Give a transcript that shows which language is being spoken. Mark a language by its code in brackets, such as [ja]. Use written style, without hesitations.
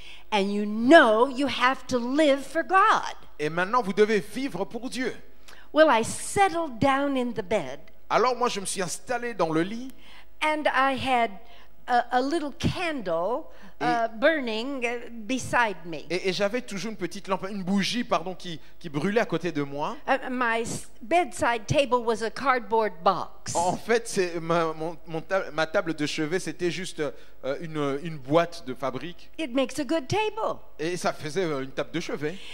[en] And you know you have to live for God. [fr] Et maintenant, vous devez vivre pour Dieu. [en] Well, I settled down in the bed [fr] Alors moi, je me suis installé dans le lit. [en] and I had a little candle burning beside me. [fr] Et j'avais toujours une petite lampe, une bougie, pardon, qui brûlait à côté de moi. [en] My bedside table was a cardboard box. [fr] En fait, ma table de chevet, c'était juste une boîte de fabrique. [en] It makes a good table. [fr] Et ça faisait une table de chevet.